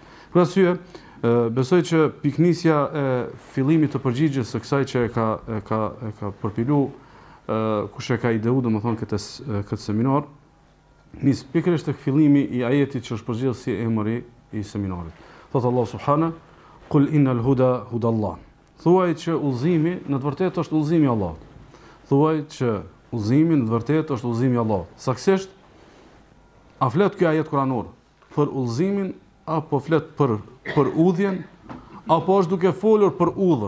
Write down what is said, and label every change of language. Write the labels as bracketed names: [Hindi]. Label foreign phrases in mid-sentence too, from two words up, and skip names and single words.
[Albanian] Për arsye, besoj që piknisja e fillimit të përgjigjes së kësaj që e ka përpilu kush e ka ideu domethënë këtë seminar, nis pikërisht tek fillimi i ajetit që është përgjigjet si emri i seminarit. [Arabic] Thot الله سبحانه, "قل إن الهدى هدى الله." [Albanian] Thuaj që udhëzimi në të vërtetë është udhëzimi i Allahut. Thuaj që udhëzimi në të vërtetë është udhëzimi i Allahut. Saktësisht, a flet ky ajet kuranor për udhëzimin apo flet për udhjen, apo është duke folur për udhën?